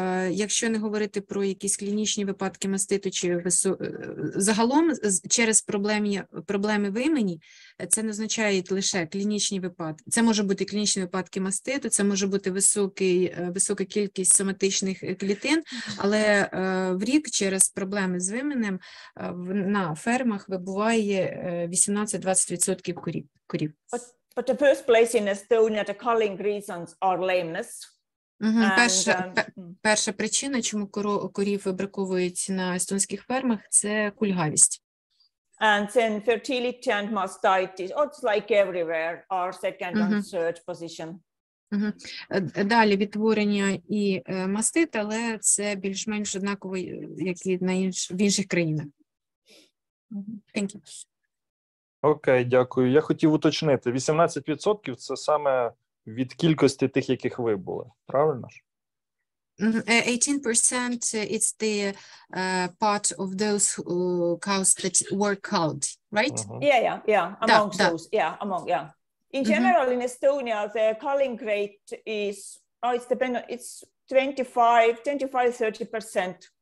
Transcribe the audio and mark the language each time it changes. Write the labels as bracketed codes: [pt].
[uk] Якщо не говорити про якісь клінічні випадки маститу чи загалом через проблеми в імені, це не означає лише клінічні випадки. Це може бути клінічні випадки маститу, це може бути висока кількість соматичних клітин, але в рік через проблеми з вименем на фермах вибуває 18-20% корів. [en] But the first place in Estonia, the culling reasons are lameness. [uk] Перша причина, чому корів вибраковують на естонських фермах, це кульгавість. [en] And then fertility and mastitis, it's like everywhere, are second and third position. [uk] Далі відтворення і мастит, але це більш-менш однаково, як і в інших країнах. [en] Thank you. [uk] Окей, дякую. Я хотів уточнити, 18% – це саме від кількості тих, яких ви були, правильно ж? [en] 18% it's the part of those cows that were culled, right? Yeah. Among those, In general, in Estonia, the culling rate is, it's 25-30%.